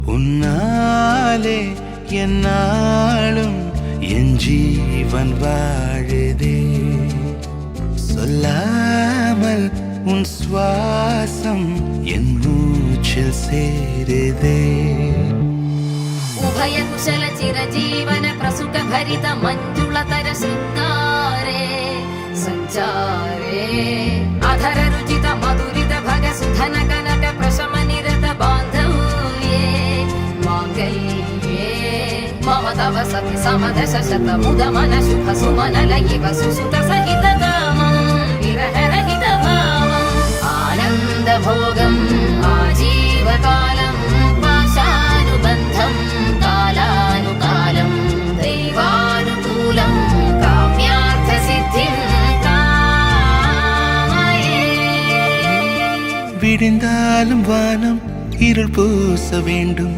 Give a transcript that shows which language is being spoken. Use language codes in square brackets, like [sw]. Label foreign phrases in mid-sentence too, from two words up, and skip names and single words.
[ta] உன்னாலே என்னாலும் என் ஜீவன் வாழுதே. சொல்லாமல் உன் சுவாசம் என் மூச்சில் சேருதே. [sa] ഉഭയ കുശല ചിരജീവന പ്രസുഖ ഭരിത മഞ്ജുളതര ശൃംഗാരേ സഞ്ചാരേ അധര രുചിത മധുരിത ഭഗ സുധന കനക പ്രശമ നിരത ബാന്ധവ്യേ മാംഗല്യേ മമ തവ സതി സമദശ ശത മുദ മന ശുഭ സുമന ലയിവ സുസുത സഹിത കാമം വിരഹ രഹിത ഭാവം ആനന്ദ ഭോഗം ആജീവകാലം പാശാനുബന്ധം കാലാനുകാലം ദൈവാനുകൂലം കാമ്യാർത്ഥ സിദ്ധിം കാമയേ. [ta] விடிந்தாலும் வானம் இருள் பூச வேண்டும்.